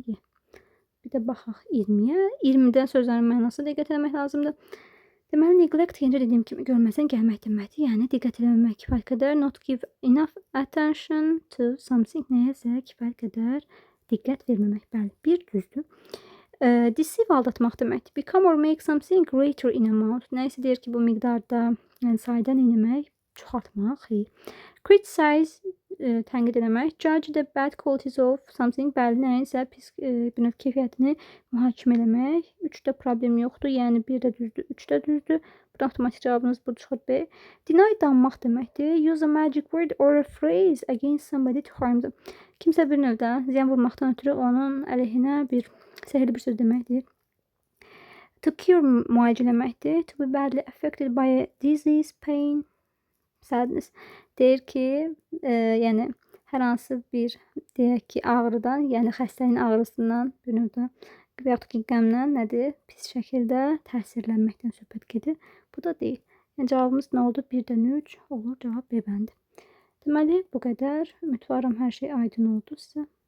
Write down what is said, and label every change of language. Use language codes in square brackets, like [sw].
[az] Bir də baxaq 20-yə. 20-dən sözlərin mənasına diqqət etmək lazımdır. Deməli, neglect yenə dediyim kimi görməsən gəlmək deməkdir. Yəni diqqət etməmək kifayət qədər, [en] not give enough attention to something, [az] nəyəsə kifayət qədər diqqət verməmək. Bəli, bir düzdür. Deceive aldatmaq deməkdir. [en] Become or make something greater in amount. [az] Nəyəsə deyir ki, bu miqdarda, yəni sayda neyləmək? Çoxaltmaq. Criticize tənqid eləmək. [en] Judge the bad qualities of something. [az] Bəli, nəyinsə pis bir növ keyfiyyətini mühakimə eləmək. 3-də problem yoxdur. Yəni 1 də düzdür, 3 də düzdür. Burada avtomatik cavabınız bu çıxır B. Deny danmaq deməkdir. [en] Use a magic word or a phrase against somebody to harm them. [az] Kimsə bir növdə ziyan vurmaqdan ötürü onun əleyhinə bir sehirli bir söz deməkdir. To cure müalicələməkdir. [en] To be badly affected by a disease, pain, sadness. [az] Deyir ki, yəni hər hansı bir deyək ki, ağrıdan, yəni xəstənin ağrısından bir növdə və yaxud ki, qəmdən nədir? Pis şəkildə təsirlənməkdən söhbət gedir. Bu da deyil. Yəni cavabımız nə oldu? 1-dən 3 olur. Cavab B bəndi. Deməli, bu qədər. Ümidvaram hər şey aydın oldu sizə.